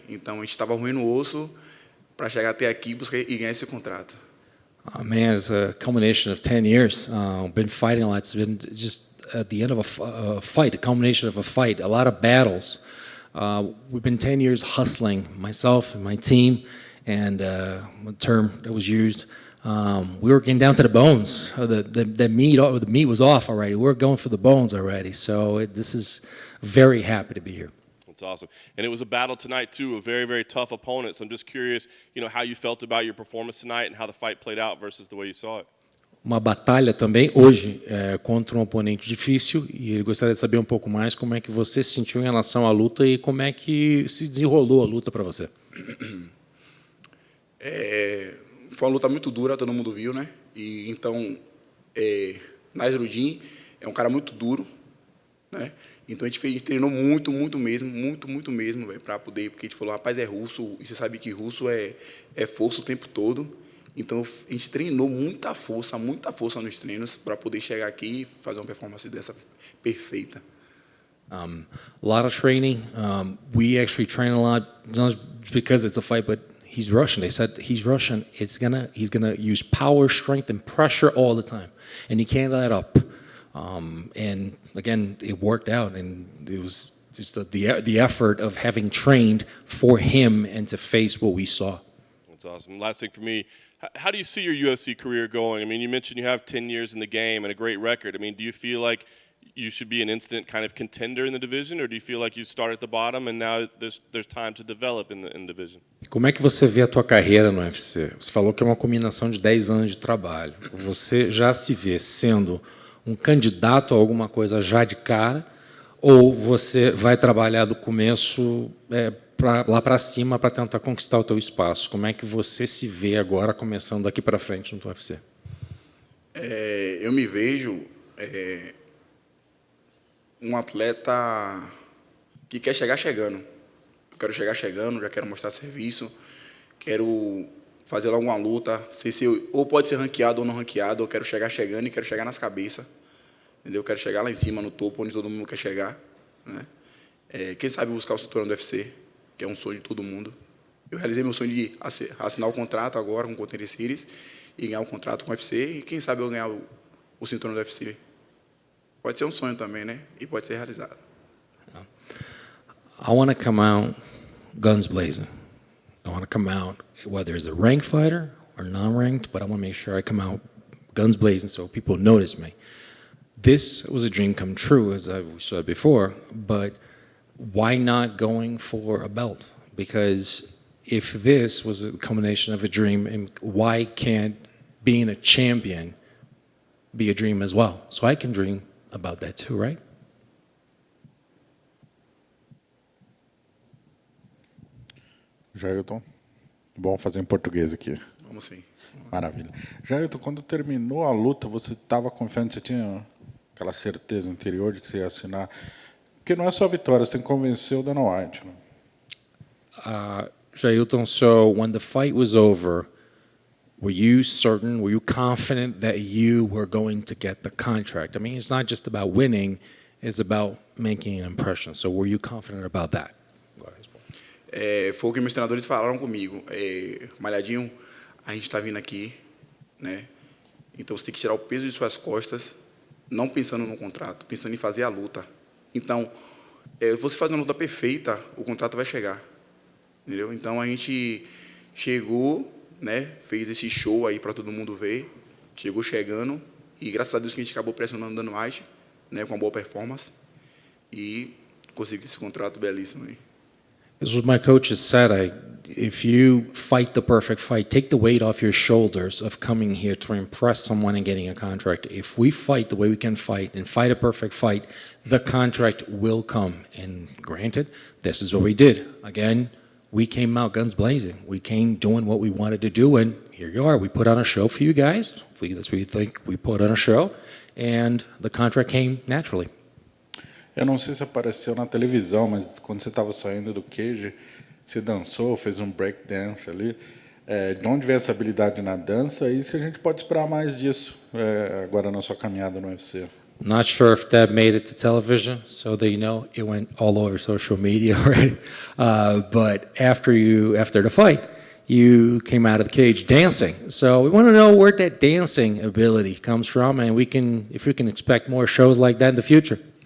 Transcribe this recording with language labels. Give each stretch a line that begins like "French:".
Portuguese: Então a gente estava roendo o osso para chegar até aqui e ganhar esse contrato.
English: Man, it's a culmination of 10 years. Been fighting a lot. It's been just at the end of a fight, a culmination of a fight, a lot of battles. We've been 10 years hustling, myself and my team, and the term that was used, we were getting down to the bones. The meat was off already. We were going for the bones already. So this is very happy to be here. That's awesome. And it was a battle tonight, too, a very, very tough opponent. So I'm just curious, how you felt about your performance tonight and how the fight played out versus the way you saw it.
Portuguese: Uma batalha também hoje contra um oponente difícil, e ele gostaria de saber um pouco mais como é que você se sentiu em relação à luta e como é que se desenrolou a luta para você. Foi uma luta muito dura, todo mundo viu, né? E então, Nasrudin é um cara muito duro, né? Então a gente treinou muito mesmo, para poder, porque a gente falou, rapaz, é russo, e você sabe que russo é força o tempo todo. Então a gente treinou muita força nos treinos para poder chegar aqui e fazer uma performance dessa perfeita.
English: A lot of training. We actually train a lot, not because it's a fight, but he's Russian. They said he's Russian. He's gonna use power, strength, and pressure all the time, and he can't let up. And again, it worked out, and it was just the effort of having trained for him and to face what we saw. That's awesome. Last thing for me, how do you see your UFC career going? I mean, you mentioned you have 10 years in the game and a great record. I mean, do you feel like you should be an instant kind of contender in the division, or do you feel like you start at the bottom and now there's time to develop in the division?
Portuguese: Como é que você vê a tua carreira no UFC? Você falou que é uma combinação de 10 anos de trabalho. Você já se vê sendo um candidato a alguma coisa já de cara, ou você vai trabalhar do começo lá para cima para tentar conquistar o teu espaço? Como é que você se vê agora começando daqui para frente no UFC? Eu me vejo um atleta que quer chegar chegando. Eu quero chegar chegando, já quero mostrar serviço, quero fazer alguma luta, ou pode ser ranqueado ou não ranqueado, eu quero chegar chegando e quero chegar nas cabeças, entendeu? Eu quero chegar lá em cima, no topo, onde todo mundo quer chegar, né? Quem sabe buscar o cinturão do UFC, que é um sonho de todo mundo. Eu realizei meu sonho de assinar o contrato agora com o Contender Series e ganhar o contrato com o UFC, e quem sabe eu ganhar o cinturão do UFC. Pode ser um sonho também, né? E pode ser realizado.
English: I want to come out guns blazing. I want to come out, whether it's a ranked fighter or non-ranked, but I want to make sure I come out guns blazing so people notice me. This was a dream come true, as I said before, but why not going for a belt? Because if this was a culmination of a dream, and why can't being a champion be a dream as well? So I can dream about that too, right?
Portuguese: Jailton, vamos fazer em português aqui. Vamos sim. Maravilha. Jailton, quando terminou a luta, você estava confiante, você tinha aquela certeza interior de que você ia assinar? Porque não é só a vitória, você tem que convencer o Dana White. Né?
English: Jailton, so when the fight was over, were you certain, were you confident that you were going to get the contract? I mean, it's not just about winning, it's about making an impression. So were you confident about that?
Portuguese: Foi o que meus treinadores falaram comigo. Malhadinho, a gente está vindo aqui, né? Então você tem que tirar o peso de suas costas, não pensando no contrato, pensando em fazer a luta. Então, você faz uma luta perfeita, o contrato vai chegar. Entendeu? Então a gente chegou, né? Fez esse show aí para todo mundo ver. Chegou chegando e graças a Deus que a gente acabou pressionando o Dana White, né? Com uma boa performance e conseguiu esse contrato belíssimo aí.
English: As what my coaches said, if you fight the perfect fight, take the weight off your shoulders of coming here to impress someone and getting a contract. If we fight the way we can fight and fight a perfect fight, the contract will come. And granted, this is what we did. Again, we came out guns blazing. We came doing what we wanted to do, and here you are. We put on a show for you guys. Hopefully that's what you think. We put on a show, and the contract came naturally.
Portuguese: Eu não sei se apareceu na televisão, mas quando você estava saindo do cage, você dançou, fez um break dance ali. De onde veio essa habilidade na dança? E se a gente pode esperar mais disso agora na sua caminhada no UFC?
English: Not sure if that made it to television, so that you know it went all over social media, right? But after the fight, you came out of the cage dancing. So we want to know where that dancing ability comes from, and if we can expect more shows like that in the future.